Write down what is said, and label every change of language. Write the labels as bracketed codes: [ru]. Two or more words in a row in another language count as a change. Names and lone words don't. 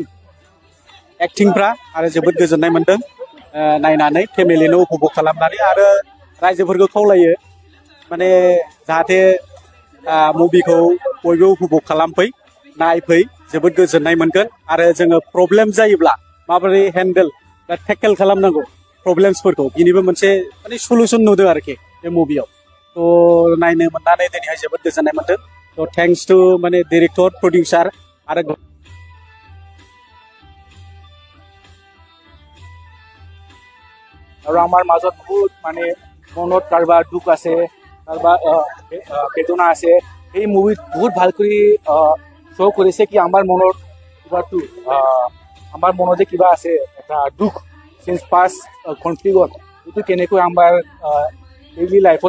[brx] एक्टिंफ्रा आरो जोबोद गोजोननाय मोनदों नायनानै फेमिलिनो उपभग खालामनानै आरो रायजोफोरखौ खावलायो माने जाहाथे मुभिखौ बयबो उपभग खालामफै नायफै जोबोद गोजोननाय मोनगोन आरो जोङो प्रब्लेम जायोब्ला माबोरै हेन्डेल बा टेकेल खालामनांगौ प्रब्लेम्सफोरखौ बिनिबो मोनसे माने सलुसन नुदों आरोखि बे मुभियाव थ' नायनो मोननानै दिनैहाय जोबोद गोजोननाय मोनदों थ' [en] thanks to [brx] माने [en] director producer [brx] आरो [as] আৰু আমাৰ মাজত বহুত মানে মনত কাৰোবাৰ দুখ আছে কাৰোবাৰ বেদনা আছে এই মুভিত বহুত ভাল কৰি শ্ব' কৰিছে কি আমাৰ মনৰ কিবাটো আমাৰ মনত যে কিবা আছে এটা দুখ [en] since past conflict [as] এইটো কেনেকৈ আমাৰ [en] daily life